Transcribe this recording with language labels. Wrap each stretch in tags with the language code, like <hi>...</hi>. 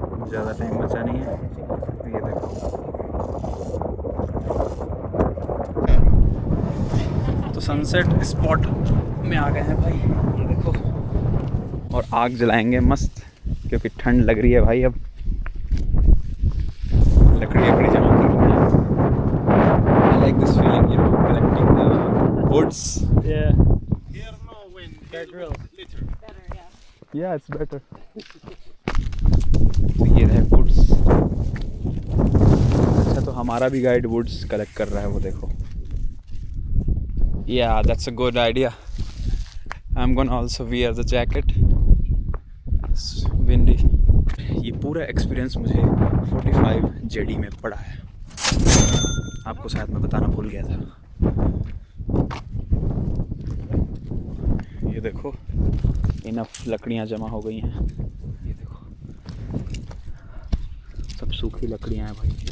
<hi>ज़्यादा टाइम बचा नहीं है। ये देखो तो सनसेट स्पॉट में आ गए हैं भाई। ये देखो और आग जलाएंगे मस्त, क्योंकि ठंड लग रही है भाई। अब लकड़ी जमा कर रहे हैं।</hi> <en>I like this feeling, you know, collecting the woods. Yeah. Here no wind. Guide drill. Yeah, it's better.</en> <hi>तो ये है वुड्स। अच्छा तो हमारा भी गाइड वुड्स कलेक्ट कर रहा है, वो देखो।</hi> <en>Yeah, that's a good idea. I'm gonna also wear the jacket. It's windy.</en> <hi>ये पूरा एक्सपीरियंस मुझे 45 जेडी में पड़ा है. आपको शायद मैं बताना भूल गया था. ये देखो, इनफ लकड़ियाँ जमा हो गई हैं. ये देखो, सब सूखी लकड़ियाँ हैं भाई.</hi>